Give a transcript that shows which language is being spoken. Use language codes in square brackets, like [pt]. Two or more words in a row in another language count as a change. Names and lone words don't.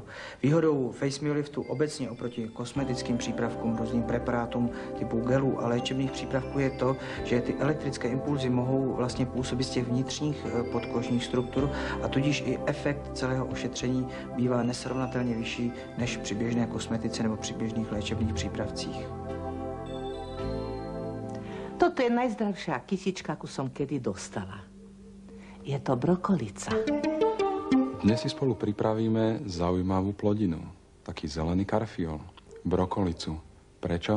[cs] Výhodou facemio-liftu obecně oproti kosmetickým přípravkům, různým preparátům typu gelů a léčebných přípravků je to, že ty elektrické impulzy mohou vlastně působit z těch vnitřních podkožních struktur a tudíž i efekt celého ošetření bývá nesrovnatelně vyšší než při běžné kosmetice nebo při běžných léčebných přípravcích. [sk] Toto je najzdravšia kytička, akú som kedy dostala. Je to brokolica. Dnes si spolu pripravíme zaujímavú plodinu, taký zelený karfiol, brokolicu. Prečo?